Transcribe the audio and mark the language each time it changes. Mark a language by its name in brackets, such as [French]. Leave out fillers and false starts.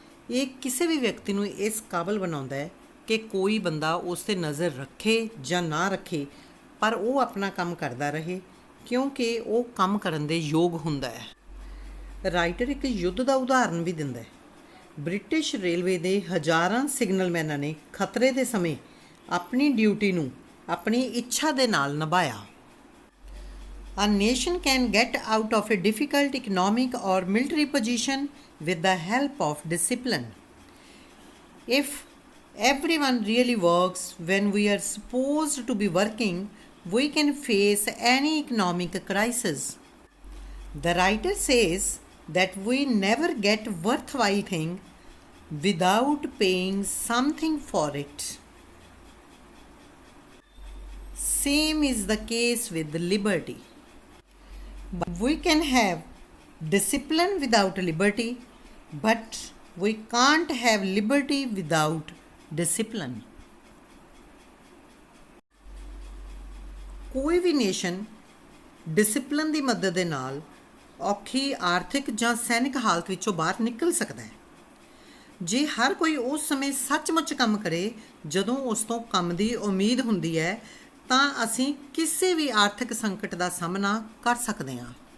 [Punjabi] ਇਹ ਕਿਸੇ ਵੀ ਵਿਅਕਤੀ ਨੂੰ ਇਸ ਕਾਬਲ ਬਣਾਉਂਦਾ ਹੈ ਕਿ ਕੋਈ ਬੰਦਾ ਉਸ 'ਤੇ ਨਜ਼ਰ ਰੱਖੇ ਜਾਂ ਨਾ ਰੱਖੇ ਪਰ ਉਹ ਆਪਣਾ ਕੰਮ ਕਰਦਾ ਰਹੇ ਕਿਉਂਕਿ ਉਹ ਕੰਮ ਕਰਨ ਦੇ ਯੋਗ ਹੁੰਦਾ ਹੈ। ਰਾਈਟਰ ਇੱਕ ਯੁੱਧ ਦਾ ਉਦਾਹਰਨ ਵੀ ਦਿੰਦਾ ਹੈ। ਬ੍ਰਿਟਿਸ਼ ਰੇਲਵੇ ਦੇ ਹਜ਼ਾਰਾਂ ਸਿਗਨਲਮੈਨਾਂ ਨੇ ਖਤਰੇ ਦੇ ਸਮੇਂ ਆਪਣੀ ਡਿਊਟੀ ਨੂੰ ਆਪਣੀ ਇੱਛਾ ਦੇ ਨਾਲ ਨਿਭਾਇਆ। [English] A nation can get out of a difficult economic or military position with the help of discipline. If everyone really works when we are supposed to be working, we can face any economic crisis. The writer says that we never get worthwhile thing without paying something for it. Same is the case with liberty. We can have discipline without liberty, but we can't have liberty without discipline. [Punjabi] ਕੋਈ ਵੀ nation discipline ਦੀ ਮਦਦ ਦੇ ਨਾਲ ਔਖੀ ਆਰਥਿਕ ਜਾਂ ਸੈਨਿਕ ਹਾਲਤ ਵਿੱਚੋਂ ਬਾਹਰ ਨਿਕਲ ਸਕਦਾ ਹੈ। ਜੇ ਹਰ ਕੋਈ ਉਸ ਸਮੇਂ ਸੱਚਮੁੱਚ ਕੰਮ ਕਰੇ ਜਦੋਂ ਉਸ ਤੋਂ ਕੰਮ ਦੀ ਉਮੀਦ ਹੁੰਦੀ ਹੈ ਤਾਂ ਅਸੀਂ ਕਿਸੇ ਵੀ ਆਰਥਿਕ ਸੰਕਟ ਦਾ ਸਾਹਮਣਾ ਕਰ ਸਕਦੇ ਹਾਂ।